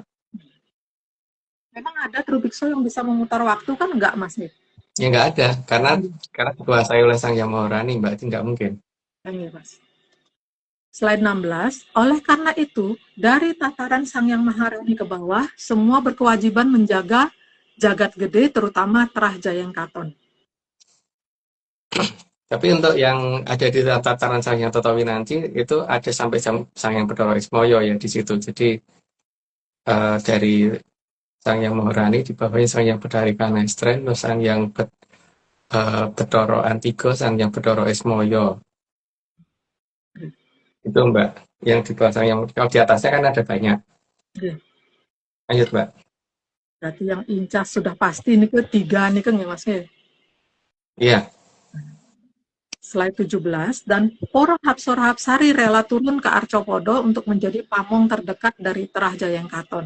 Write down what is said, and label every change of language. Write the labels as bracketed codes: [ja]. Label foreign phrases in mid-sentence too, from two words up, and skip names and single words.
[id] Memang ada Trubikso yang bisa memutar waktu kan enggak, Mas Nip? Ya nggak ada, karena dikuasai oleh Sang Yang Maharani, Mbak, itu nggak mungkin. Iya, Mas. Slide 16, oleh karena itu, dari tataran Sang Yang Maharani ke bawah, semua berkewajiban menjaga jagat gede, terutama Trahjayang Katon. Tapi untuk yang ada di tataran Sang Yang Toto Winanci itu ada sampai Sang Yang Bathara Ismaya ya di situ. Jadi dari Sang Yang Maharani di bawahnya Sang Yang Bathari Kanestren, terus Sang Yang Bathara Antiga, Sang Yang Bathara Ismaya. Itu Mbak, yang di bawah Sang Yang, kalau di atasnya kan ada banyak. Iya. Lanjut Mbak. Berarti yang incas sudah pasti ini ketiga nih kan ya Mas ya. Iya. Slide 17, dan para Hapsara Hapsari rela turun ke Arcopodo untuk menjadi pamong terdekat dari Trahjayang Katon.